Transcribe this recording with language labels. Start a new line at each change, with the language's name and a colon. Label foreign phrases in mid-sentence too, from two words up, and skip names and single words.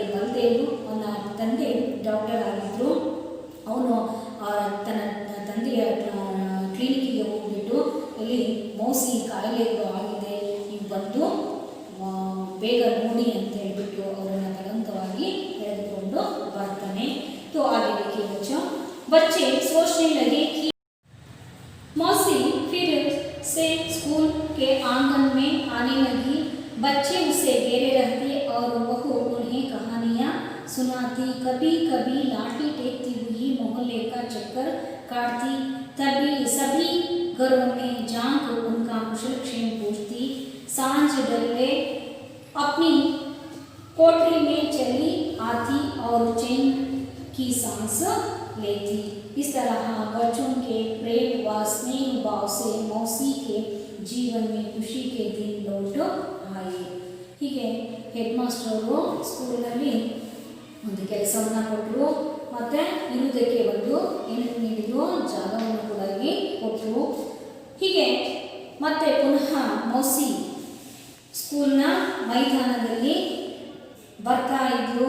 Kannada: ಬಲದೇವ್ ಅವನ ತಂದೆ ಡಾಕ್ಟರ್ ಆಗಿದ್ದರು. ಅವನು ತನ್ನ ತಂದೆಯ ಕ್ಲಿನಿಕ್ಕಿಗೆ ಹೋಗ್ಬಿಟ್ಟು ಇಲ್ಲಿ ಮೌಸಿ ಕಾಯಿಲೆಗಳು ಆಗಿದೆ, ನೀವು ಬಂದು ಬೇಗ ನೋಡಿ ಅಂತ ಹೇಳ್ಬಿಟ್ಟು ಅವರನ್ನು ಬಲವಂತವಾಗಿ ಎಳೆದುಕೊಂಡು ಬರ್ತಾನೆ.
Hindi: तो आगे देखिए बच्चों, बच्चे सोचने लगे कि मौसी फिर से स्कूल के आंगन में आने लगी। बच्चे उसे घेरे रहते और वह उन्हें कहानियाँ सुनाती, कभी कभी लाठी टेकती हुई मोहल्ले का चक्कर काटती, तभी सभी घरों में जाकर उनका कुशल क्षेम पूछती। सांझ डले अपनी कोठरी में चली आती और चैन की सांस लेती। इस तरह बच्चों के प्रेम व स्नेह भाव से मौसी के जीवन में खुशी के दिन लौट आए।
Kannada: ಹೀಗೆ ಹೆಡ್ ಮಾಸ್ಟರು ಸ್ಕೂಲಿನಲ್ಲಿ ಒಂದು ಕೆಲಸವನ್ನು ಕೊಟ್ಟರು, ಮತ್ತು ಇರುವುದಕ್ಕೆ ಒಂದು ಏನಕ್ಕೆ ನೀಡಿದ್ರು, ಜಾಗವನ್ನು ಕೂಡ ಕೊಟ್ಟರು. ಹೀಗೆ ಮತ್ತೆ ಪುನಃ ಮೌಸಿ ಸ್ಕೂಲ್ನ ಮೈದಾನದಲ್ಲಿ ಬರ್ತಾ ಇದ್ರು.